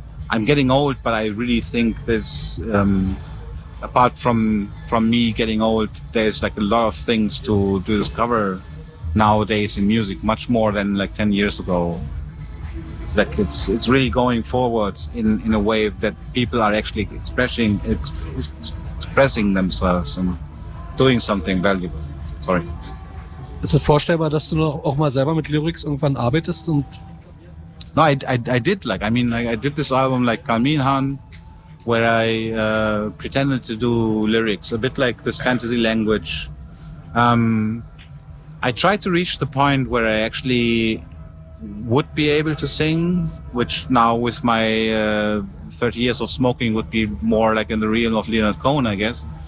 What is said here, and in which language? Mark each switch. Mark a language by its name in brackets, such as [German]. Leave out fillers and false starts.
[English] I'm getting old, but I really think there's, apart from me getting old, there's like a lot of things to discover nowadays in music, much more than like 10 years ago. Like it's really going forward in a way that people are actually expressing themselves. And doing something valuable. Sorry. [German] Ist es vorstellbar, dass du noch auch mal selber mit Lyrics irgendwann arbeitest? Und [English] no, I did, like, I mean, I did this album like Kalminhan, where I pretended to do lyrics, a bit like this fantasy language. I tried to reach the point where I actually would be able to sing, which now with my 30 years of smoking would be more like in the realm of Leonard Cohen, I guess.